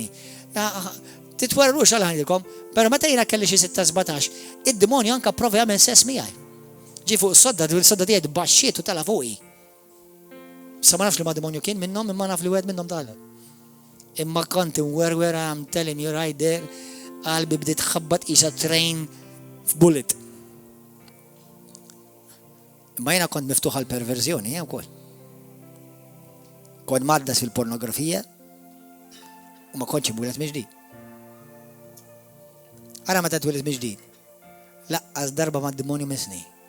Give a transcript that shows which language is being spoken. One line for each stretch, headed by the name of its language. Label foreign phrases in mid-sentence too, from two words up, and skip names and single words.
Maltese: Titwerrux għal ħanilkom, però meta jiena kelli xi 16-17, id-demonju anke prova jagħmel sess miegħi. Ġi fuq is-sodda, il-sodda tiegħi baxxiet u tala fuqi. Sa ma nafx li ma demonju kien minnhom, imma naf li wieħed minnhom tala. Imma kont inwerwer
English: I'm telling you right there,
Maltese: qalbi bdiet ħabbat qisha train f'bullet. Imma jiena kont miftuħ għal perverżjoni jew ukoll. Kont maddas fil-pornografija u ma kontx imwieled miġdid. Ara meta twieled miġdid. Laqqas darba ma' demonju misni.